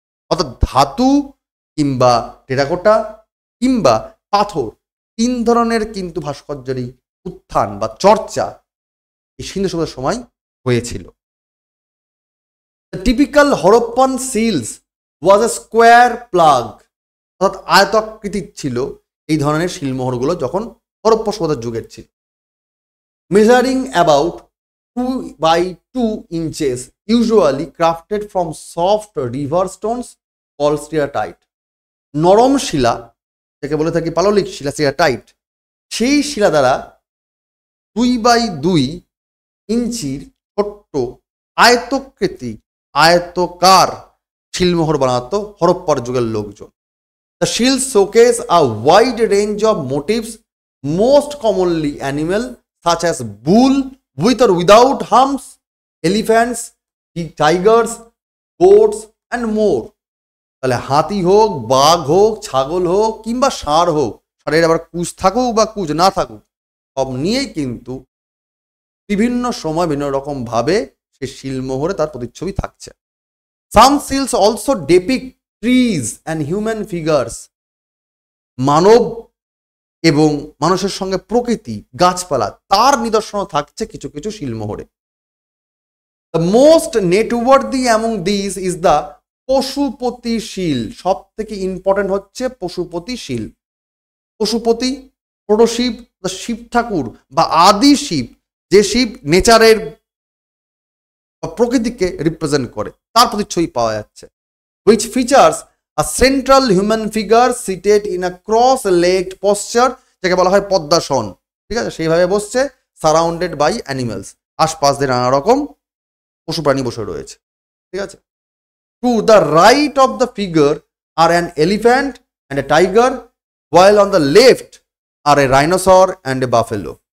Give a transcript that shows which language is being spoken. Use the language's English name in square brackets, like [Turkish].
[Bangla] অর্থাৎ ধাতু কিংবা টেরাকোটা কিংবা পাথর, 3 ধরনের কিন্তু ভাস্কর্যেরই উত্থান বা চর্চা এই সিন্ধু সভ্যতার সময় হয়েছিল। [English] typical Harappan seals was a square plaque, [Bangla] অর্থাৎ আয়তাকৃতির ছিল এই ধরনের শিলমোহরগুলো যখন হরপ্পা সভ্যতার যুগের ছিল। [English] Measuring about 2 by 2 inches, usually crafted from soft river stones called steatite. [Bangla] নরম শিলা যাকে বলে থাকি পাললিক শিলা, স্টিয়াটাইট, সেই শিলা দ্বারা 2 by 2 ইঞ্চির ছোট্ট আয়তকৃতি আয়তকার শিলমোহর বানাতো হরপ্পার যুগের লোকজন। [English] The shields showcase a wide range of motifs, most commonly animal such as bull with or without humps, elephants, tigers, goats and more. [Bangla] তাহলে হাতি হোক, বাঘ হোক, ছাগল হোক কিংবা ষাঁড় হোক, ষাঁড়ের আবার কুচ থাকুক বা কুচ না থাকুক, সব নিয়েই কিন্তু বিভিন্ন সময় বিভিন্ন রকম ভাবে সেই শিলমোহরে তার প্রতিচ্ছবি থাকছে। [English] Some seals also depict trees and human figures. মানব [Bangla] এবং মানুষের সঙ্গে প্রকৃতি, গাছপালা, তার নিদর্শন থাকছে কিছু কিছু শিলমোহরে। [English] The most noteworthy among this is the Pashupati seal. [Bangla] সব থেকে ইম্পর্টেন্ট হচ্ছে পশুপতি শিল। পশুপতি, প্রোটোশিব, শিব ঠাকুর বা আদি শিব, যে শিব নেচারের বা প্রকৃতিকে রিপ্রেজেন্ট করে, তার প্রতিচ্ছবি পাওয়া যাচ্ছে। [English] which features a central human figure seated in a cross-legged posture, [Bangla] যাকে বলা হয় পদ্মাসন। ঠিক আছে, সেইভাবে বসছে, [English] surrounded by animals, [Bangla] আশপাশ দিয়ে নানা রকম পশু প্রাণী বসে রয়েছে। ঠিক আছে। [English] To the right of the figure are an elephant and a tiger, while on the left are a rhinoceros and a buffalo।